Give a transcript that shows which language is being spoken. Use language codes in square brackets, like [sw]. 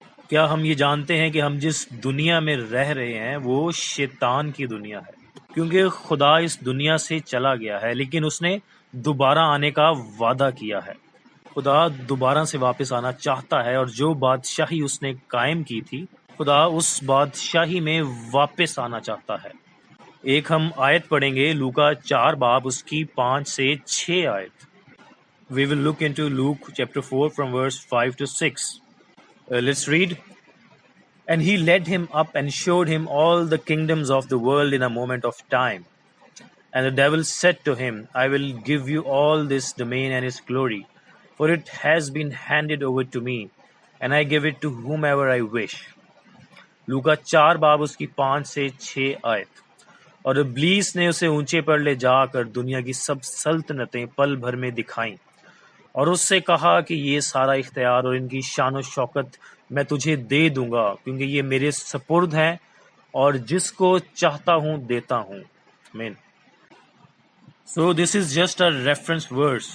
[ur] کیا ہم یہ جانتے ہیں کہ ہم جس دنیا میں رہ رہے ہیں وہ شیطان کی دنیا ہے؟ کیونکہ خدا اس دنیا سے چلا گیا ہے، لیکن اس نے دوبارہ آنے کا وعدہ کیا ہے۔ خدا دوبارہ سے واپس آنا چاہتا ہے، اور جو بادشاہی اس نے قائم کی تھی، خدا اس بادشاہی میں واپس آنا چاہتا ہے۔ ایک ہم آیت پڑھیں گے، لوکا 4 باب اس کی 5 سے 6 آیت۔ [en] We will look into Luke chapter 4 from verse 5 to 6. Let's read. And he led him up and showed him all the kingdoms of the world in a moment of time. And the devil said to him, I will give you all this domain and its glory, for it has been handed over to me, and I give it to whomever I wish. [ur] لوکا 4 باب اس کی 5 سے 6 آیت۔ اور ابلیس نے اسے اونچے پر لے جا کر دنیا کی سب سلطنتیں پل بھر میں دکھائیں، اور اس سے کہا کہ یہ سارا اختیار اور ان کی شان و شوکت میں تجھے دے دوں گا، کیونکہ یہ میرے سپرد ہیں، اور جس کو چاہتا ہوں دیتا ہوں۔ آمین۔ [en] So this is just a reference verse.